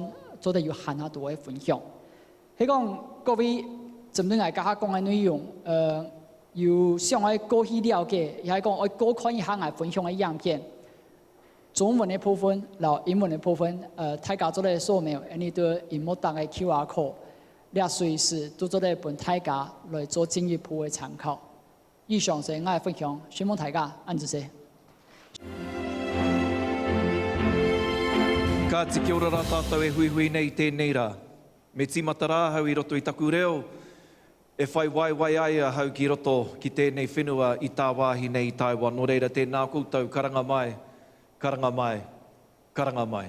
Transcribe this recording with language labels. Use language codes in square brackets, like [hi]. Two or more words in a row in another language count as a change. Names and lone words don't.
[yue] 做得有很多嘅分享，係講各位針對我家下講嘅內容，有想要過去了解，也係講我多看一下我分享嘅樣片，中文嘅部分，然後英文嘅部分，大家做得掃描，你對熒幕打嘅 [en] QR code， [yue] 你隨時都做得幫大家來做進一步嘅參考。以上係我嘅分享，希望大家按住先。 [mi] Ka te kia ora rā tātou e hui hui nei tēnei rā. Me tīmata rā hau i roto i taku reo, e whai wai ai a hau ki roto ki tēnei whenua i tā wāhi nei i Taiwan. Nō reira tēnā koutou, karanga mai, karanga mai, karanga mai.